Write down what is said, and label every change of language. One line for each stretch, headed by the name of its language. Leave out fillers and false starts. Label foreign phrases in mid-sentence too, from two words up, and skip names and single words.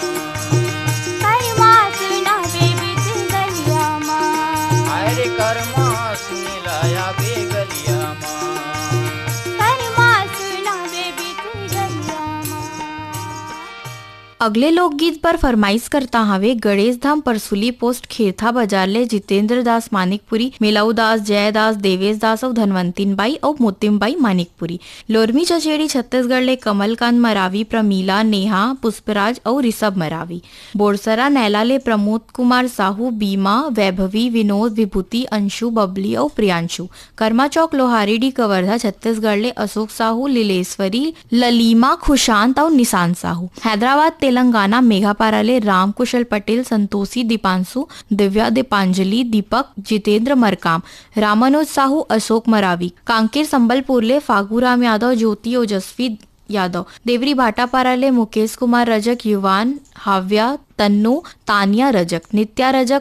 Chhattisgarhi: कर्मा सुनाए बीच गलिया माँ अरे कर्मा सुने लाया भी गलिया माँ कर्मा सुनाए बीच गलिया माँ अगले लोकगीत पर फरमाइश करता हवे गणेश धाम परसुली पोस्ट खेरथा बाजार ले जितेंद्र दास मानिकपुरी, मेलाऊ दास, जयदास, देवेश दास और धनवंतीन बाई और मोतिम बाई मानिकपुरी। लोरमी चचेड़ी छत्तीसगढ़ ले कमलकांत मरावी, प्रमीला, नेहा, पुष्पराज और ऋषभ मरावी। बोरसरा नैला ले प्रमोद कुमार साहू, बीमा, वैभवी, विनोद, विभूति, अंशु, बबली और प्रियांशु। कर्मा चौक लोहारीडी कवर्धा छत्तीसगढ़ ले अशोक साहू, लीलेश्वरी, ललीमा, खुशांत और निशांत साहू। हैदराबाद तेलंगाना मेघापारा ले राम कुशल पटेल, संतोषी, दीपांशु, दिव्या, दीपांजलि, दीपक, जितेंद्र मरकाम, रामानुज साहू, अशोक मरावी। कांकेर संबलपुर ले फागूराम यादव, ज्योति, ओजस्वी यादव। देवरी भाटापारा ले मुकेश कुमार रजक, युवान, हाव्या, तन्नू, तानिया रजक, नित्या रजक।